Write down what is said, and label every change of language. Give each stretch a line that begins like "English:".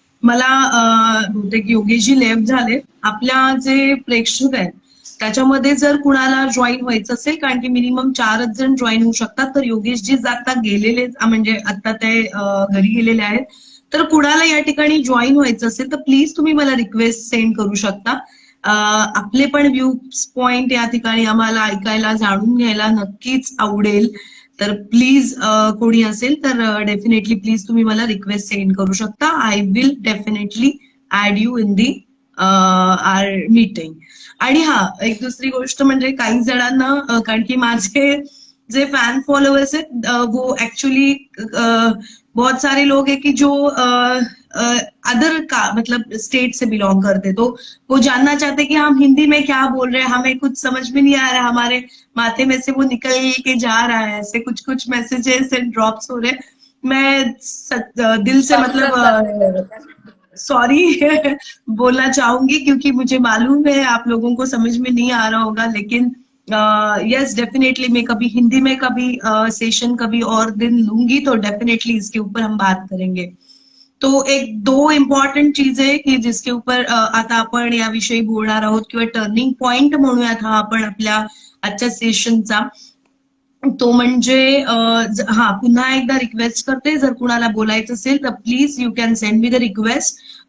Marathi: मला बहुतेक योगेशजी लेफ्ट झाले. आपल्या जे प्रेक्षक आहेत त्याच्यामध्ये जर कुणाला जॉईन व्हायचं असेल, कारण की मिनिमम 4च जण जॉईन होऊ शकतात, तर योगेशजी आता गेलेले, म्हणजे आता ते घरी गेलेले आहेत, तर कुणाला या ठिकाणी जॉईन व्हायचं असेल तर प्लीज तुम्ही मला रिक्वेस्ट सेंड करू शकता. आपले पण व्ह्यूज पॉइंट या ठिकाणी आम्हाला ऐकायला, जाणून घ्यायला नक्कीच आवडेल. तर प्लीज कोणी असेल तर डेफिनेटली प्लीज तुम्ही मला रिक्वेस्ट सेंड करू शकता.
English: I will definitely add you in the our meeting.
Marathi: आणि हा, एक दुसरी गोष्ट म्हणजे काही जणांना, कारण की माझे जे
Hindi: फैन फॉलोअर्स हैं वो एक्चुअली बहुत सारे लोग हैं कि जो अदर का मतलब स्टेट से बिलोंग करते, तो वो जानना चाहते हैं कि हम हिंदी में क्या बोल रहे हैं, हमें कुछ समझ में नहीं आ रहा है, हमारे माथे में से वो निकल के जा रहा है, ऐसे कुछ कुछ मैसेजेस एंड ड्रॉप्स हो रहे हैं. मैं दिल से मतलब सॉरी बोलना चाहूंगी, क्योंकि मुझे मालूम है आप लोगों को समझ में नहीं आ रहा होगा, लेकिन यस डेफिनेटली मैं कभी हिंदी में कभी सेशन कभी और दिन लूंगी, तो डेफिनेटली इसके ऊपर हम बात करेंगे. तो एक 2 इम्पॉर्टंट चीजें की जिसके ऊपर
Marathi: आता आपण याविषयी बोलणार आहोत, किंवा टर्निंग पॉइंट म्हणूयात हा आपण आपल्या आजच्या सेशनचा. तो म्हणजे हा, पुन्हा एकदा रिक्वेस्ट करते, जर कुणाला बोलायचं असेल तर please
English: You can send me the request.